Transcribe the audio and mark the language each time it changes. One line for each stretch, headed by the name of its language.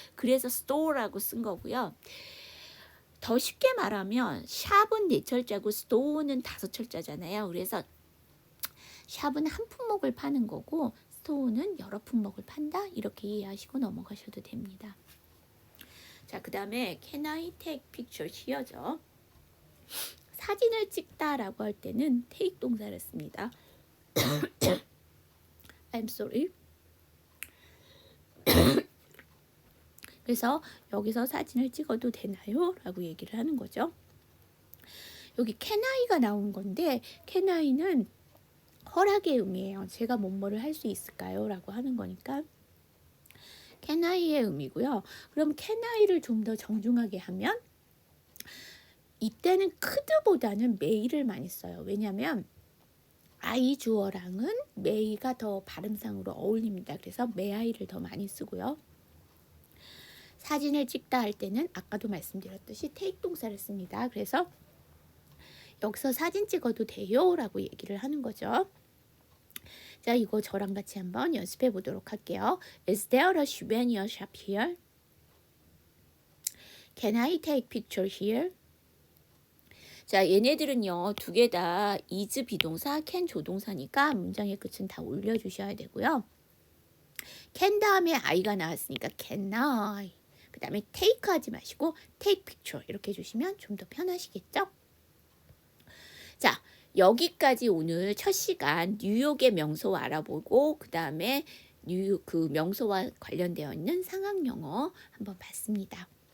Korean: 그래서 스토어라고 쓴 거고요. 더 쉽게 말하면 샵은 4철자고 스토어는 5철자잖아요. 그래서 샵은 한 품목을 파는 거고 스토어는 여러 품목을 판다. 이렇게 이해하시고 넘어가셔도 됩니다. 자, 그 다음에
English: Can I take picture here죠.
Korean: 사진을 찍다라고 할 때는 take 동사를 씁니다.
English: I'm sorry.
Korean: 그래서 여기서 사진을 찍어도 되나요? 라고 얘기를 하는 거죠. 여기 can I가 나온 건데 can I는 허락의 의미예요. 제가 뭐뭐를 할 수 있을까요? 라고 하는 거니까 can I의 의미고요. 그럼 can I를 좀 더 정중하게 하면 이때는 could보다는 may를 많이 써요. 왜냐하면 I 주어랑은 may가 더 발음상으로 어울립니다. 그래서 may I를 더 많이 쓰고요. 사진을 찍다 할 때는 아까도 말씀드렸듯이 take 동사를 씁니다. 그래서 여기서 사진 찍어도 돼요? 라고 얘기를 하는 거죠. 자, 이거 저랑 같이 한번 연습해 보도록 할게요.
English: Is there a souvenir shop here? Can I take picture here?
Korean: 자, 얘네들은요, 두 개 다 is 비동사, can 조동사니까 문장의 끝은 다 올려주셔야 되고요. can 다음에 I가 나왔으니까 can I. 그 다음에 take 하지 마시고 take picture 이렇게 해주시면 좀 더 편하시겠죠? 자, 여기까지 오늘 첫 시간 뉴욕의 명소 알아보고 그 다음에 뉴욕 그 명소와 관련되어 있는 상황 영어 한번 봤습니다.